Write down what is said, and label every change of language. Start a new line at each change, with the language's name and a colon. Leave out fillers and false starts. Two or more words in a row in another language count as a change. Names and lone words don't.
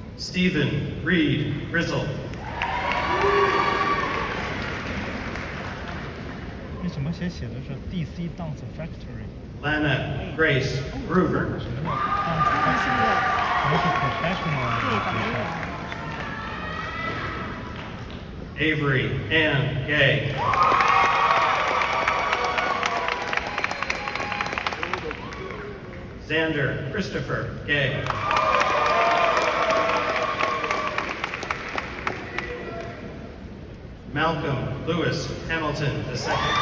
English: Stephen Reed Grizzle.
Chinese: 们写的是 DC Dance Factory。
English: Lana Grace Groover.
Chinese: 什么叫 Dance Factory？ 我们是 professional 学校。
English: Avery Ann Gay. Xander Christopher Gay. Malcolm Lewis Hamilton II.